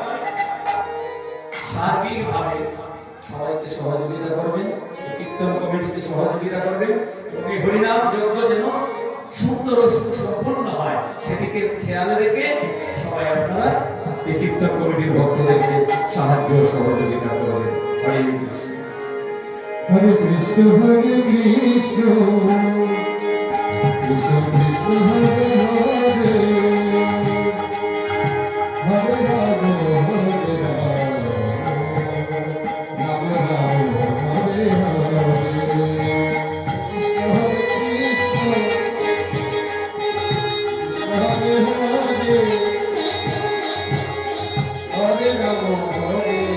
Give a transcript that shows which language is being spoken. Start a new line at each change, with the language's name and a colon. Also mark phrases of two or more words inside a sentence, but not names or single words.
Bangla: সার্বিকভাবে সবাইকে সহযোগিতা করবেন কীর্তন কমিটিকে সহযোগিতা করবেন এবং এই হরিনাম যজ্ঞ যেন সুন্দর ও সুসম্পন্ন হয় সেদিকে খেয়াল রেখে সবাই আপনারা এই কীর্তন কমিটির ভক্তদেরকে সাহায্য সহযোগিতা করবেন হরে কৃষ্ণ হরে কৃষ্ণ কৃষ্ণ কৃষ্ণ হরে হরে হরে রাম হরে রাম রাম রাম হরে হরে কৃষ্ণ হরে কৃষ্ণ হরে হরে হরে রাম হরে